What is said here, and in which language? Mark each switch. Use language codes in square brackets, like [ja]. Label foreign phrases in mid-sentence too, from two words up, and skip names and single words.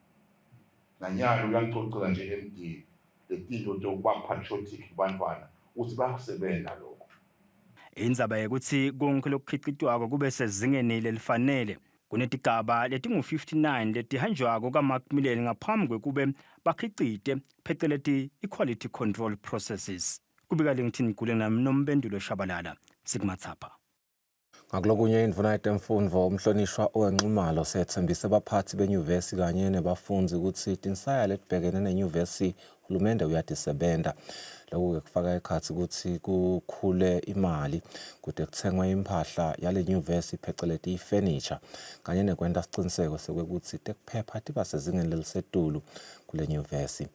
[ss] Nanyalo uyangicocela nje MD letinto tokuba patriotic kubantwana ukuthi bayakusebenza lokho. Indzaba yekuthi konke lokukhicitwako kube sezingeni lelifanele kunetigaba letingu-59 letihanjwako kaMacmillan ngaphambi kwekube bakhicite pheceleti [en] equality control processes. [ss] Kubika lengithini kule nami Nombendulo Shabalala sikuMathapha. Ngakulokunye indvuna yetemfundvo umhlonishwa owenqumalo sethembise abaphathi benyuvesi kanye nebafundzi ukuthi tinsaya letibhekene nenyuvesi hulumende uyatisebenta. Lokhu kufaka ekhatsi ukuthi kukhule imali kude kuthengwe imphahla yale nyuvesi pheceleti ifurniture kanye nekwenta siciniseko sekwekuthi tekuphepha tiba sezingeni lelisetulu kule nyuvesi.